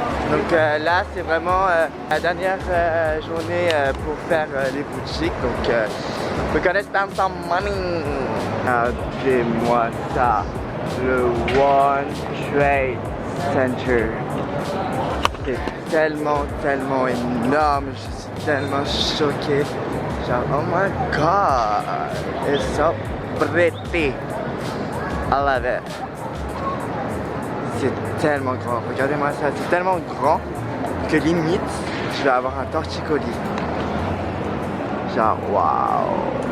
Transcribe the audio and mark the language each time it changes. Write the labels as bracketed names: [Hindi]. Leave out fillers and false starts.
[French] Donc là c'est vraiment la dernière journée pour faire les boutiques, donc [English] we're gonna spend some money. [French] Regardez-moi ça, le World Trade Center. C'est tellement énorme, je suis tellement choqué. [English] Genre oh my god, it's so pretty. I love it. [French] C'est tellement grand, regardez-moi ça, c'est tellement grand que limite je vais avoir un torticolis. Genre waouh.